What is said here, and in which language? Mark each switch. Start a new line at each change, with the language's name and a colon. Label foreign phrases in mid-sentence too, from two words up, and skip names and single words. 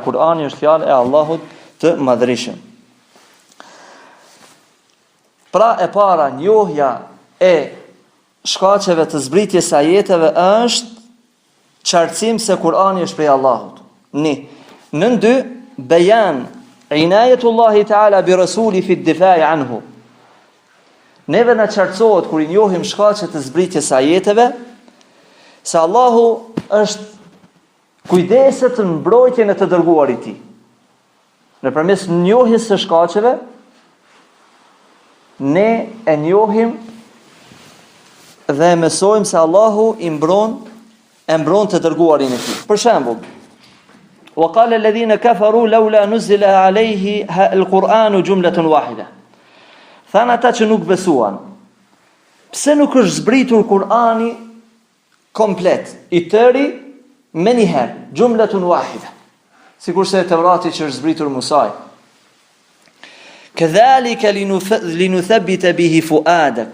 Albanian: Kurani është fjalë e Allahut të madhërisëm. Pra e para, njohja e shkaqeve të zbritjes së ajeteve është qartësim se Kurani është prej Allahut. Në dy,
Arabic: بيان عناية الله تعالى برسوله في الدفاع عنه.
Albanian: Neve na qartësohet kur i njohim shkaqet të zbritjes së ajeteve, se Allahu është kujdeset në mbrojtjen e të dërguarit të tij. Nëpërmes njohjes së shkaqeve, ne e njohim dhe e mësojmë se Allahu i mbron të dërguarin e tij. Për shembull,
Arabic: وقال الذين كفروا لولا نزل عليه القرآن جملة واحدة.
Albanian: Than ata që nuk besuan, Pse nuk është zbritur Kur'ani komplet, i tëri me njëherë,
Arabic: جملة واحدة,
Albanian: sikur se Tevrati që është zbritur Musaj.
Arabic: كذلك لنثبت به فؤادك.